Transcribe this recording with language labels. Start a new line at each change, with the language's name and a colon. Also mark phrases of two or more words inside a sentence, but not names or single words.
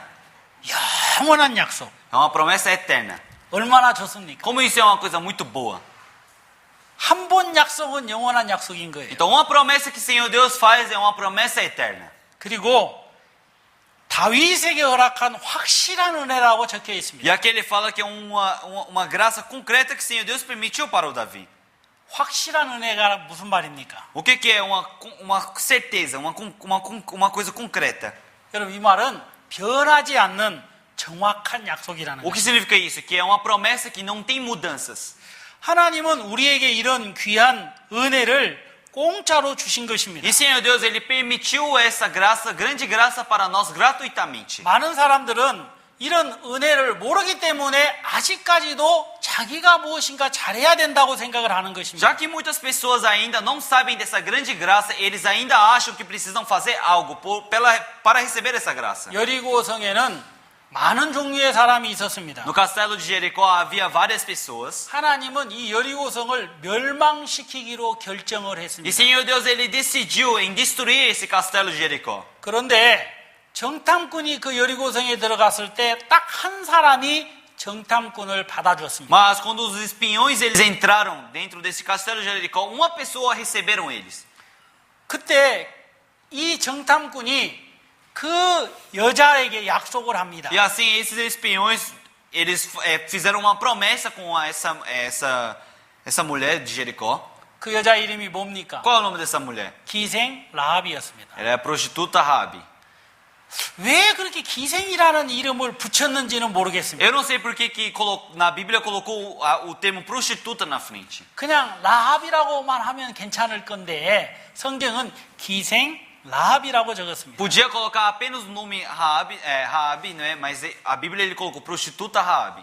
Korean: 영원한 약속.
Portuguese: É uma promessa eterna.
Korean: 얼마나 좋습니까?
Portuguese: Como isso é uma coisa muito boa.
Korean: 한 번 약속은 영원한 약속인 거예요.
Portuguese: Então uma promessa que o Senhor Deus faz é uma promessa eterna.
Korean: 그리고 다윗에게 허락한 확실한 은혜라고 적혀
Portuguese: E
Korean: 있습니다.
Portuguese: aqui ele fala que é uma graça concreta que o Senhor Deus permitiu para o Davi.
Korean: 확실한 은혜가 무슨 말입니까?
Portuguese: O que é uma certeza, uma coisa concreta?
Korean: 여러분 이 말은 변하지 않는 정확한 약속이라는
Portuguese: O
Korean: 거예요.
Portuguese: que significa isso? Que é uma promessa que não tem mudanças.
Korean: 하나님은 우리에게 이런 귀한 은혜를 공짜로 주신 것입니다.
Portuguese: E Senhor Deus, Ele permitiu essa graça, grande graça para nós gratuitamente.
Korean: 많은 사람들은 이런 은혜를 모르기 때문에 아직까지도 자기가 무엇인가 잘해야 된다고 생각을 하는 것입니다.
Portuguese: Já que muitas pessoas ainda não sabem dessa grande graça, eles ainda acham que precisam fazer algo para receber essa graça.
Korean: 여리고성에는 많은 종류의 사람이 있었습니다.
Portuguese: No castelo de Jericó havia várias pessoas.
Korean: 하나님은 이 여리고성을 멸망시키기로 결정을
Portuguese: E
Korean: 했습니다.
Portuguese: Senhor Deus, Ele decidiu em destruir esse castelo de Jericó.
Korean: 그런데 정탐꾼이 그 여리고성에 들어갔을 때 딱 한 사람이 정탐꾼을 받아줬습니다.
Portuguese: Mas quando os espiões eles entraram dentro desse castelo de Jericó, uma pessoa receberam eles.
Korean: 그때 이 정탐꾼이 그 여자에게 약속을 합니다.
Portuguese: E assim esses espiões eles fizeram uma promessa com essa mulher de Jericó.
Korean: 그 여자 이름이 뭡니까?
Portuguese: Qual é o nome dessa mulher?
Korean: 기생 라합이었습니다.
Portuguese: Ela é a prostituta Rabi.
Korean: 왜 그렇게 기생이라는 이름을 붙였는지는 모르겠습니다.
Portuguese: Eu não sei por que na Bíblia colocou o termo prostituta na frente.
Korean: 그냥 라합이라고만 하면 괜찮을 건데 성경은 기생 라합이라고 적었습니다.
Portuguese: Podia colocar apenas o nome Raabe, né? Mas a Bíblia ele colocou prostituta Raabe.